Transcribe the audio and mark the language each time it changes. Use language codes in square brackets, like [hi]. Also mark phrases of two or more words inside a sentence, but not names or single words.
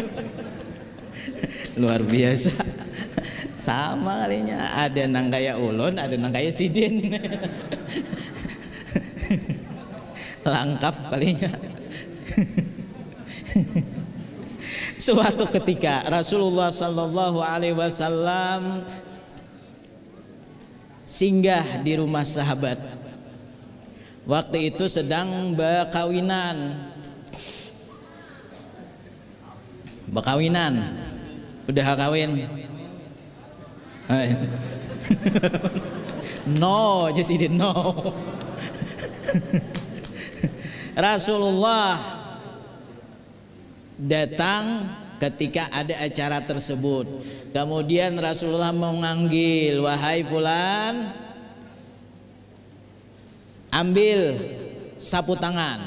[bjn] Luar biasa. Sama kalinya. Ada nang kaya ulun, ada nang kaya Sidin. Lengkap kalinya. [id] Suatu ketika Rasulullah [ar] صلى الله عليه وسلم [id] singgah di rumah sahabat. [bjn] Waktu itu sedang bekawinan. Udah kawin? [en] No, just did no. [id] Rasulullah datang ketika ada acara tersebut. Kemudian Rasulullah memanggil, wahai fulan, ambil sapu tangan.